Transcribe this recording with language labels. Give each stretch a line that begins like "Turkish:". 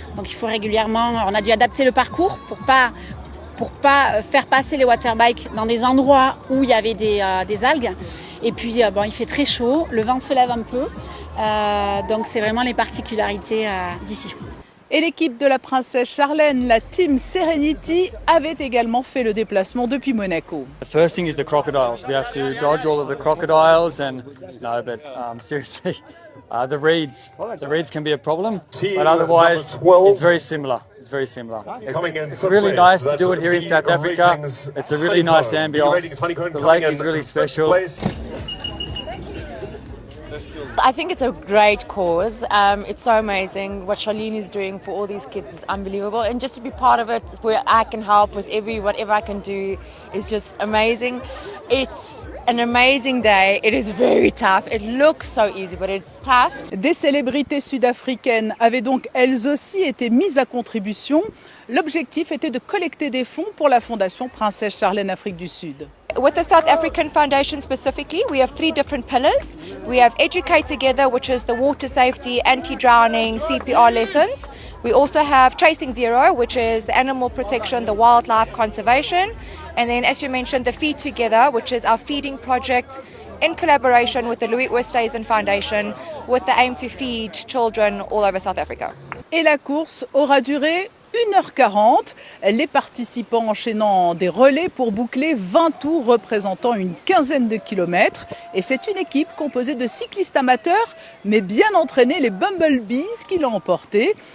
French: Donc il faut régulièrement, on a dû adapter le parcours pour pas faire passer les waterbikes dans des endroits où il y avait des algues. Et puis bon, il fait très chaud, le vent se lève un peu, donc c'est vraiment les particularités d'ici. Et l'équipe de la princesse Charlène, la team Serenity, avait également fait le déplacement depuis Monaco.
English: The first thing is the crocodiles. We have to dodge all of the crocodiles and no, but seriously, the reeds. The reeds can be a problem, but otherwise it's very similar. It's very similar. It's really nice to do it here in South Africa. It's a really nice ambience. The lake is really special. I think it's a great cause. It's so amazing. What Charlene is doing for all these kids is unbelievable. And just to be part of it, where I can help with whatever I can do, is just amazing. It's an amazing day. It is very tough. It looks so easy, but it's tough.
French: Des célébrités sud-africaines avaient donc elles aussi été mises à contribution. L'objectif était de collecter des fonds pour la Fondation Princesse Charlène Afrique du Sud.
English: With the South African Foundation specifically, we have 3 different pillars. We have Educate Together, which is the water safety, anti-drowning, CPR lessons. We also have Tracing Zero, which is the animal protection, the wildlife conservation. And then, as you mentioned, the Feed Together, which is our feeding project in collaboration with the Louis Oosthuizen Foundation, with the aim to feed children all over South Africa.
French: Et la course aura duré 1h40, les participants enchaînant des relais pour boucler 20 tours représentant une quinzaine de kilomètres. Et c'est une équipe composée de cyclistes amateurs, mais bien entraînés, les Bumblebees, qui l'ont emporté.